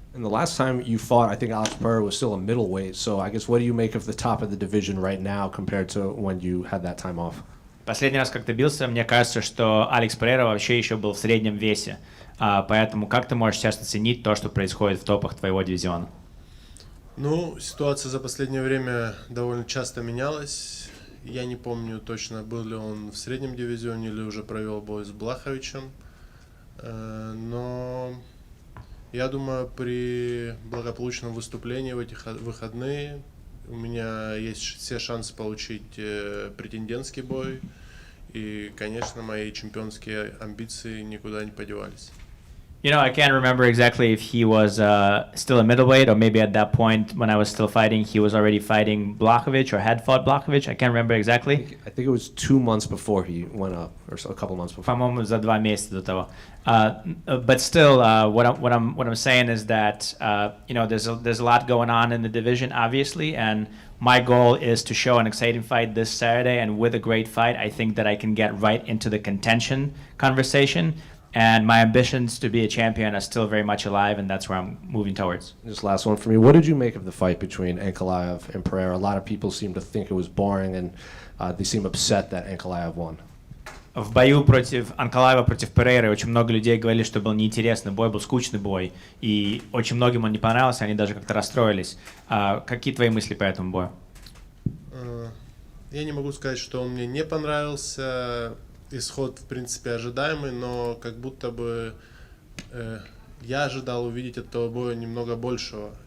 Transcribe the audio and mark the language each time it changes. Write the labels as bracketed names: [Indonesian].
[English] And the last time you fought, I think Alex Pereira was still a middleweight. So I guess what do you make of the top of the division right now compared to when you had that time off? [Russian] Последний раз, как ты бился, мне кажется, что Алекс Перейра вообще еще был в среднем весе. Поэтому как ты можешь сейчас оценить то, что происходит в топах твоего дивизиона? Ну, ситуация за последнее время довольно часто менялась. Я не помню точно, был ли он в среднем дивизионе или уже провел бой с Блаховичем. Но я думаю, при благополучном выступлении в эти выходные у меня есть все шансы получить претендентский бой. И, конечно, мои чемпионские амбиции никуда не подевались. [English] You know, I can't remember exactly if he was still a middleweight or maybe at that point when I was still fighting, he was already fighting Blachowicz or had fought Blachowicz. I can't remember exactly. I think it was 2 months before he went up, or so, a couple months before. [Russian] По-моему, за 2 месяца до того. [English] But still, what I'm saying is that you know, there's a lot going on in the division, obviously, and my goal is to show an exciting fight this Saturday, and with a great fight, I think that I can get right into the contention conversation. And my ambitions to be a champion are still very much alive, and that's where I'm moving towards. Just last one for me. What did you make of the fight between Ankalaev and Pereira? A lot of people seem to think it was boring, and they seem upset that Ankalaev won. [Russian] В бою против Анкалаева, против Перейры очень много людей говорили, что был неинтересный бой, был скучный бой, и очень многим он не понравился, они даже как-то расстроились. Какие твои мысли по этому бою? Я не могу сказать, что он мне не понравился. Исход, в принципе, ожидаемый, но как будто бы я ожидал увидеть от этого боя немного большего.